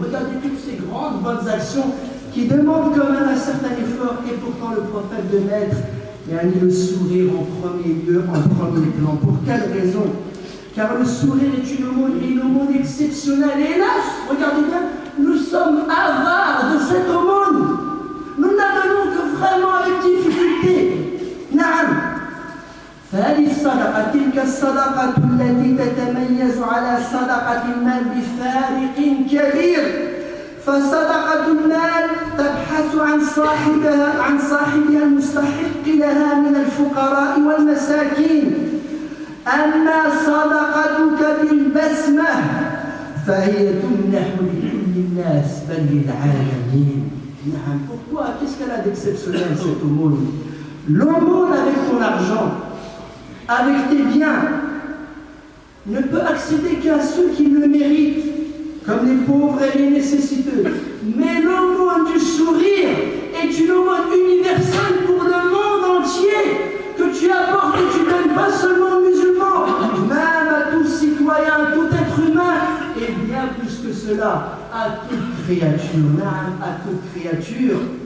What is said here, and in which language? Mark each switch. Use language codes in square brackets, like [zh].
[fr] Regardez toutes ces grandes bonnes actions qui demandent quand même un certain effort, et pourtant le prophète de mettre le sourire en premier lieu, en premier plan. Pour quelle raison? Car le sourire est une aumône exceptionnelle. Et hélas, regardez bien, nous sommes avares de cette aumône. Nous la donnons que vraiment avec difficulté. [ar] Naam. فهذه الصدقة تلك الصدقة التي تتميز على صدقة المال بفارق كبير. فصدقة المال تبحث عن صاحبها المستحق لها من الفقراء والمساكين. أما صدقتك بالبسمة فهي تمنح لكل الناس بل للعالمين. [fr] Pourquoi? Qu'est-ce qu'elle a d'exceptionnel cette aumône? L'aumône avec ton argent, avec tes biens, ne peut accéder qu'à ceux qui le méritent, comme les pauvres et les nécessiteux. Mais l'aumône du sourire est une aumône universelle pour le monde entier, que tu apportes et tu donnes pas seulement aux musulmans, même à tout citoyen, à tout être humain, et bien plus que cela, à toute créature, même à toute créature.